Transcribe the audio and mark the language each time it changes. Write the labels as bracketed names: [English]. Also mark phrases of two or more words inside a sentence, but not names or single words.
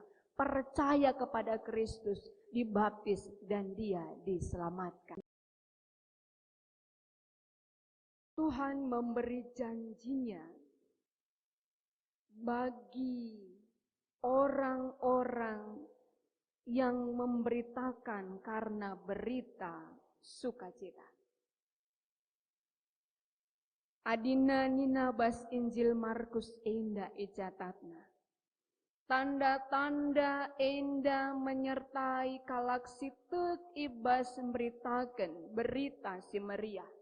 [Indonesian] Percaya kepada Kristus, dibaptis dan dia diselamatkan. Tuhan memberi janjinya bagi orang-orang yang memberitakan karena berita sukacita. [Batak Karo] Adina nina bas Injil Markus enda icatatna. Tanda-tanda enda menyertai kalak sitek ibas [Indonesian] memberitakan berita [Batak Karo] si Maria.